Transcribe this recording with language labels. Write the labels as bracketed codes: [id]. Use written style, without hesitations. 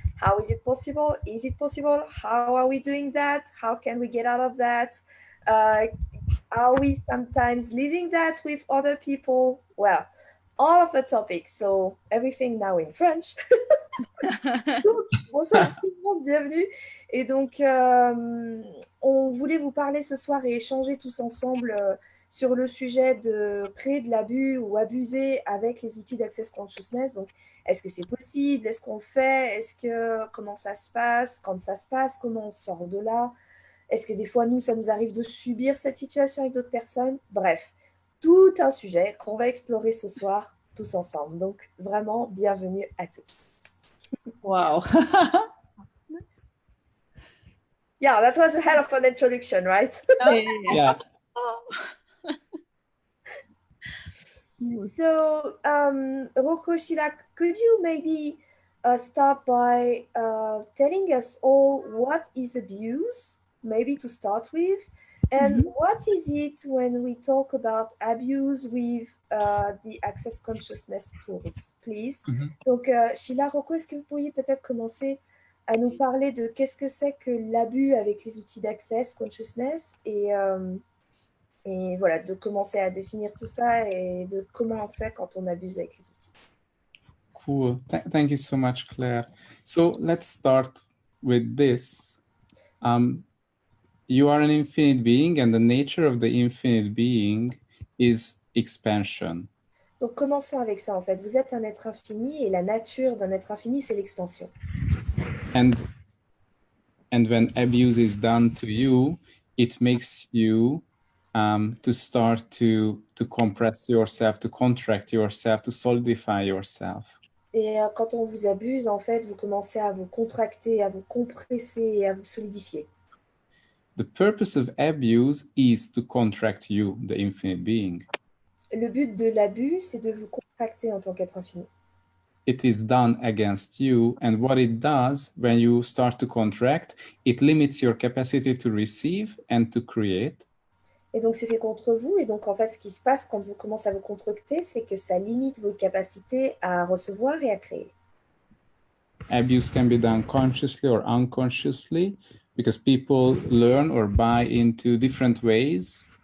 [en] How is it possible? Is it possible? How are we doing that? How can we get out of that? Are we sometimes living that with other people? Well, all of the topics, so everything now in French. [fr] Donc, bonsoir tout le monde, bienvenue. Et donc, on voulait vous parler ce soir et échanger tous ensemble sur le sujet de créer de l'abus ou abuser avec les outils d'Access Consciousness. Donc, est-ce que c'est possible? Est-ce qu'on le fait? Comment ça se passe? Quand ça se passe, comment on sort de là? Est-ce que des fois, nous, ça nous arrive de subir cette situation avec d'autres personnes? Bref, tout un sujet qu'on va explorer ce soir tous ensemble. Donc, vraiment, bienvenue à tous. Wow. [en] Yeah, that was a hell of an introduction, right? Yeah. So, Rocco, Sheila, could you maybe start by telling us all what is abuse, maybe to start with, and what is it when we talk about abuse with the Access Consciousness tools, please? [fr] Donc, Sheila, Rocco, est-ce que vous pourriez peut-être commencer à nous parler de qu'est-ce que c'est que l'abus avec les outils d'Access Consciousness et voilà, de commencer à définir tout ça et de comment on fait quand on abuse avec les outils. [en] Cool. Thank you so much, Claire. So let's start with this. You are an infinite being, and the nature of the infinite being is expansion. [fr] Donc, commençons avec ça, en fait. Vous êtes un être infini, et la nature d'un être infini, c'est l'expansion. [en] And when abuse is done to you, it makes you to start to compress yourself, to contract yourself, to solidify yourself. [fr] Et quand on vous abuse, en fait, vous commencez à vous contracter, à vous compresser et à vous solidifier. [en] The purpose of abuse is to contract you, the infinite being. [fr] Le but de l'abus, c'est de vous contracter en tant qu'être infini. [en] It is done against you, and what it does when you start to contract, it limits your capacity to receive and to create. [fr] Et donc, c'est fait contre vous. Et donc, en fait, ce qui se passe quand vous commencez à vous contracter, c'est que ça limite vos capacités à recevoir et à créer. [en] Abuse can be done consciously or unconsciously because people learn or buy into different ways.